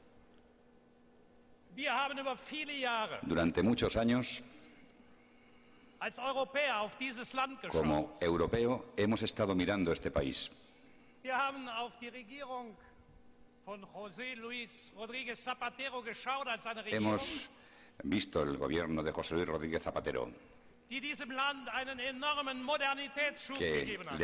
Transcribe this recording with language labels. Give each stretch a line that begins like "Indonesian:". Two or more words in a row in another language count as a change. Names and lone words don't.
German: Wir haben über viele Jahre
Spanish: Durante muchos años
German: als Europäer auf dieses Land geschaut.
Spanish: Como europeo, hemos estado mirando este país.
German: Wir haben auf die Regierung von José Luis Rodríguez Zapatero geschaut als eine Regierung,
Spanish: Hemos visto el gobierno de José Luis Rodríguez Zapatero,
German: die diesem Land einen enormen Modernitätsschub
Spanish: que
German: gegeben hat.